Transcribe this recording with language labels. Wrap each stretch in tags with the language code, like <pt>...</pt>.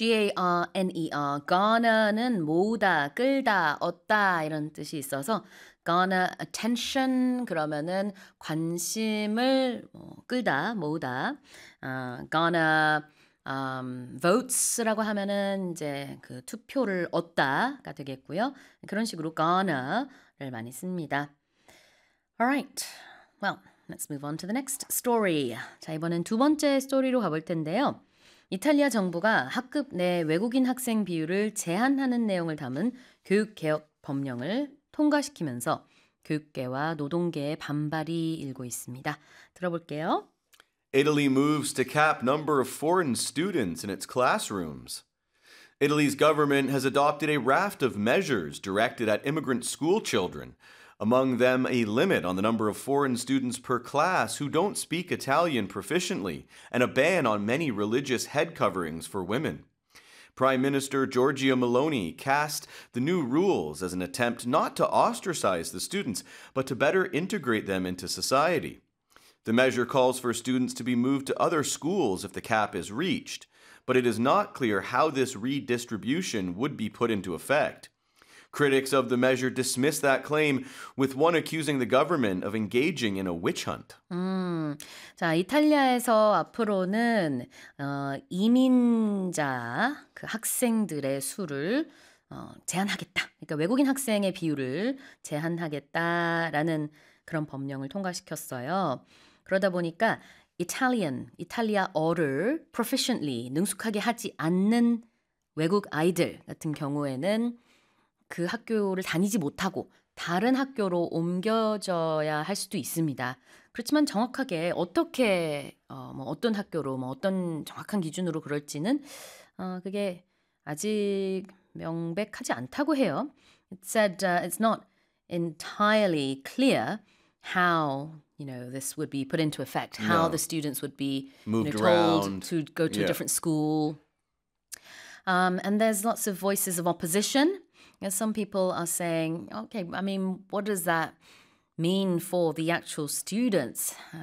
<ko>G-A-R-N-E-R. Garner는 모으다, 끌다, 얻다 이런 뜻이 있어서</ko> <en>garner attention</en> <ko>그러면은 관심을 끌다, 모으다.</ko> <en>Garner votes</en> <ko>라고 하면은 이제 그 투표를 얻다가 되겠고요. 그런 식으로 garner를 많이 씁니다.</ko> <en>All right. Well, let's move on to the next story.</en> <ko>자, 이번엔 두 번째 스토리로 가볼 텐데요. 이탈리아 정부가 학급 내 외국인 학생 비율을 제한하는 내용을 담은 교육개혁 법령을 통과시키면서 교육계와 노동계의 반발이 일고 있습니다. 들어볼게요.</ko> <en>Italy moves to cap number of foreign students in its classrooms. Italy's government has adopted a raft of measures directed at immigrant school children. Among them, a limit on the number of foreign students per class who don't speak Italian proficiently, and a ban on many religious head coverings for women. Prime Minister Giorgia Meloni cast the new rules as an attempt not to ostracize the students, but to better integrate them into society. The measure calls for students to be moved to other schools if the cap is reached, but it is not clear how this redistribution would be put into effect. Critics of the measure dismiss that claim, with one accusing the government of engaging in a witch hunt.</en> <ko>자, 이탈리아에서 앞으로는 이민자 그 학생들의 수를 제한하겠다. 그러니까 외국인 학생의 비율을 제한하겠다라는 그런 법령을 통과시켰어요. 그러다 보니까 Italian, 이탈리아어를 proficiently, 능숙하게 하지 않는 외국 아이들 같은 경우에는 그 학교를 다니지 못하고 다른 학교로 옮겨져야 할 수도 있습니다. 그렇지만 정확하게 어떻게 어떤 학교로 뭐 어떤 정확한 기준으로 그럴지는 그게 아직 명백하지 않다고 해요.</ko> <en>It said it's not entirely clear how you know this would be put into effect, how the students would be moved told to go to a different school. And there's lots of voices of opposition. Some people are saying, okay, I mean, what does that mean for the actual students?</en>